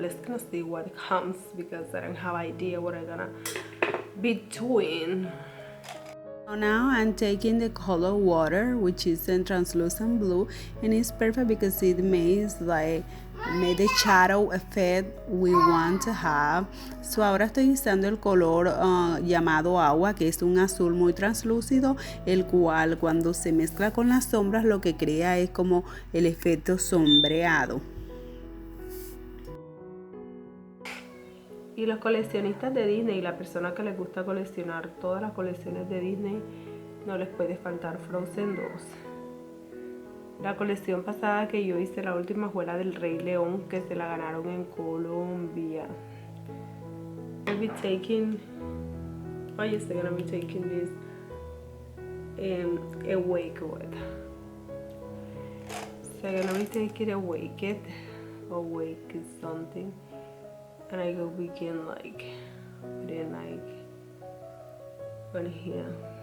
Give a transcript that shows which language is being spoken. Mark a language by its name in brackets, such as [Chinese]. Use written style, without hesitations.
[English] Let's gonna see what comes, because I don't have idea what I'm gonna be doing. Now I'm taking the color Water, which is in translucent blue, and it's perfect because it makes the shadow effect we want to have. [Spanish] So ahora estoy usando el color llamado Agua, que es un azul muy translúcido, el cual cuando se mezcla con las sombras lo que crea es como el efecto sombreado. Y los coleccionistas de Disney y la persona que les gusta coleccionar todas las colecciones de Disney, no les puede faltar Frozen 2. La colección pasada que yo hice, la última fue la del Rey León, que se la ganaron en Colombia. [English] I'll be taking, oh yes, I'm gonna be taking this Awake with. So I'm gonna be taking Awake is something. And I go begin like putting like on here.